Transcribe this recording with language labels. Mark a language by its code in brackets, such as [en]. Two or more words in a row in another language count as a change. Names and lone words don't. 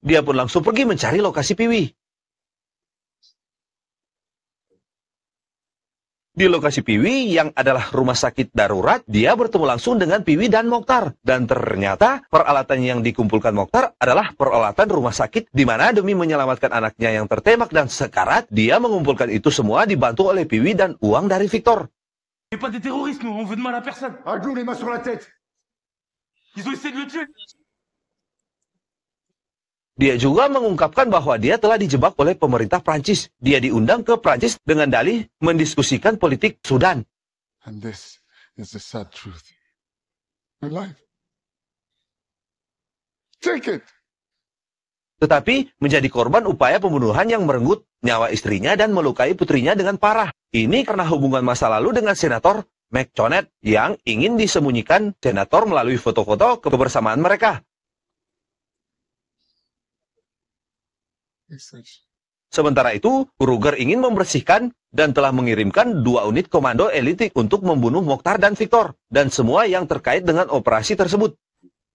[id] Dia pun langsung pergi mencari lokasi Piwi. Di lokasi Piwi yang adalah rumah sakit darurat, dia bertemu langsung dengan Piwi dan Mokhtar. Dan ternyata peralatan yang dikumpulkan Mokhtar adalah peralatan rumah sakit di mana demi menyelamatkan anaknya yang tertembak dan sekarat, dia mengumpulkan itu semua dibantu oleh Piwi dan uang dari Victor. [fr] On n'est pas des terroristes, nous, on veut de mal à personne. À genoux, les mains sur la tête. Ils ont essayé de le tuer. [id] Dia juga mengungkapkan bahwa dia telah dijebak oleh pemerintah Prancis. Dia diundang ke Prancis dengan dalih mendiskusikan politik Sudan. [en] And this is the sad truth. My life. Take it. [id] Tetapi menjadi korban upaya pembunuhan yang merenggut nyawa istrinya dan melukai putrinya dengan parah. Ini karena hubungan masa lalu dengan Senator McConnell yang ingin disembunyikan Senator melalui foto-foto kebersamaan mereka. Sementara itu, Kruger ingin membersihkan dan telah mengirimkan 2 unit komando elitik untuk membunuh Mokhtar dan Victor dan semua yang terkait dengan operasi tersebut.